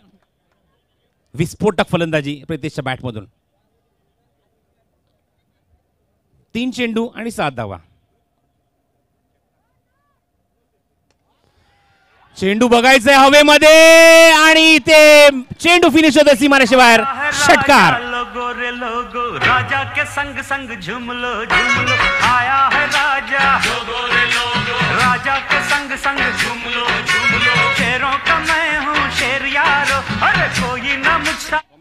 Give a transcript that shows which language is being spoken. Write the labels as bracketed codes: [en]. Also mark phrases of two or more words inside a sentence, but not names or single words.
[mr] विस्फोटक फलंदाजी प्रितेशच्या बॅटमधून. 3 चेंडू आणि 7 धावा. चेंडू बघायचंय हवेमध्ये आणि ते चेंडू फिनिश होतं सीमारेषे बाहेर. षटकार. [hi] गोरे लोगो राजा के संग संग झुमलो झुमलो आया है राजा. गोरे लोगो राजा के संग संग झुमलो झुमलो. शेरों का मैं हूँ शेर यारो, अरे कोई ना मुझसा.